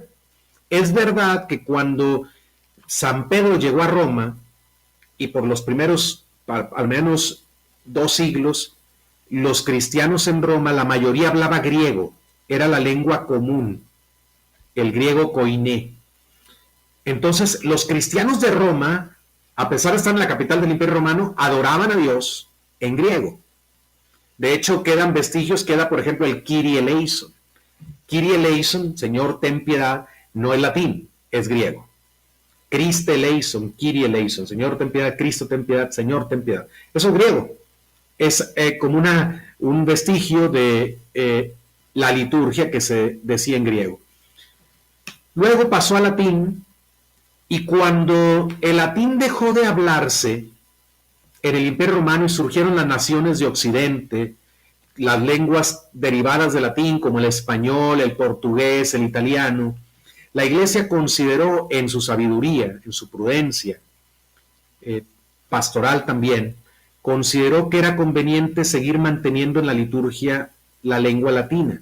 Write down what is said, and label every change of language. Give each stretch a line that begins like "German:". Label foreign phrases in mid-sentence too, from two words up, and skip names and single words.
Spanish: Es verdad que cuando San Pedro llegó a Roma, y por los primeros, al menos 2 siglos, los cristianos en Roma, la mayoría hablaba griego, era la lengua común, el griego koiné. Entonces, los cristianos de Roma, a pesar de estar en la capital del Imperio Romano, adoraban a Dios en griego. De hecho, quedan vestigios, queda por ejemplo el
Greek: Κύριε ἐλέησον. Κύριε ἐλέησον,
Spanish: Señor ten piedad, no es latín, es griego.
Greek: Χριστὲ ἐλέησον, Κύριε ἐλέησον,
Spanish: Señor ten piedad, Cristo ten piedad, Señor ten piedad. Eso es griego. Es como un vestigio de la liturgia que se decía en griego. Luego pasó al latín, y cuando el latín dejó de hablarse en el Imperio Romano y surgieron las naciones de Occidente, las lenguas derivadas del latín como el español, el portugués, el italiano, la Iglesia consideró en su sabiduría, en su prudencia, pastoral también, consideró que era conveniente seguir manteniendo en la liturgia la lengua latina.